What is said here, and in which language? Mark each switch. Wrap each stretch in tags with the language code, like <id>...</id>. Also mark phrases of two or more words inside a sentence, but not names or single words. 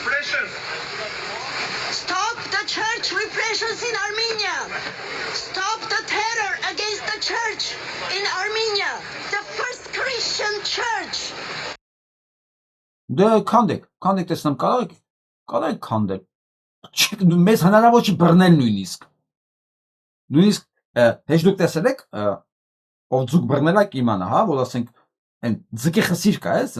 <en>Stop the church repressions in Armenia. Stop the terror against the church in Armenia. The first Christian church.</en> <hy>Դե քանդեք տեսնեմ կարեք քանդել։ Մեզ հնարավոր չի բռնել նույնիսկ հեչ դուք տեսել եք ով ձուկ բռնել է կիմանա, հա, որ ասենք այն ձկի խսիր կա, այն</hy>